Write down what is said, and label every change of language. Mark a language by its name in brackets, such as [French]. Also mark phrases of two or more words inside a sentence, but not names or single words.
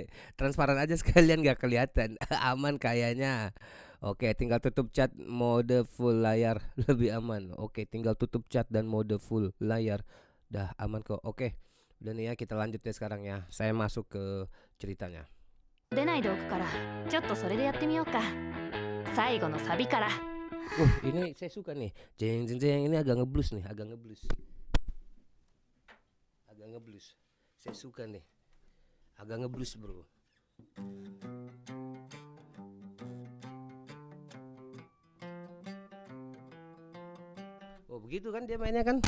[Indonesian] Transparan aja sekalian gak kelihatan. Aman kayaknya. Oke, tinggal tutup chat mode full layar lebih aman. Oke, tinggal tutup chat dan mode full layar. Dah aman kok. Oke. Udah nih ya, kita lanjut ya sekarang ya. Saya masuk ke ceritanya. [Japanese] 出ないでおくからちょっとそれでやってみようか。最後のサビから。 [Indonesian] Ini saya suka nih. Jeng ini agak ngeblus nih, agak ngeblus. Saya suka nih. Agak ngeblus, bro. Oh, begitu kan dia mainnya kan?